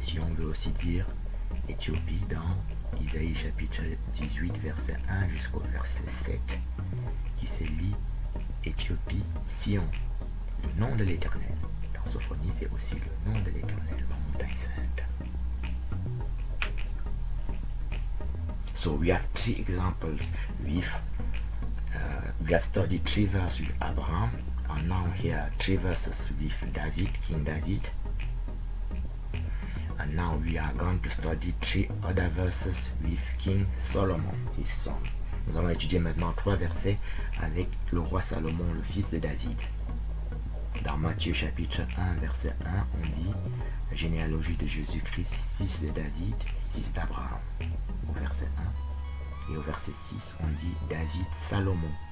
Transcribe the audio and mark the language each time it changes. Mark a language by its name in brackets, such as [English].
[French] Sion veut aussi dire Éthiopie dans Isaïe chapitre 18 verset 1 jusqu'au verset 7 qui se lit Éthiopie, Sion, le nom de l'Éternel. Dans Sophonie, c'est aussi le nom de l'Éternel, la montagne sainte. [English] So we have 3 examples with we have studied 3 verses with Abraham, and now here 3 verses with David, King David. And now we are going to study 3 other verses with King Solomon, his son. [French] Nous allons étudier maintenant 3 versets avec le roi Salomon, le fils de David. Dans Matthieu chapitre 1, verset 1, on dit généalogie de Jésus-Christ, fils de David, fils d'Abraham. Au verset 1. Et au verset 6, on dit David Salomon.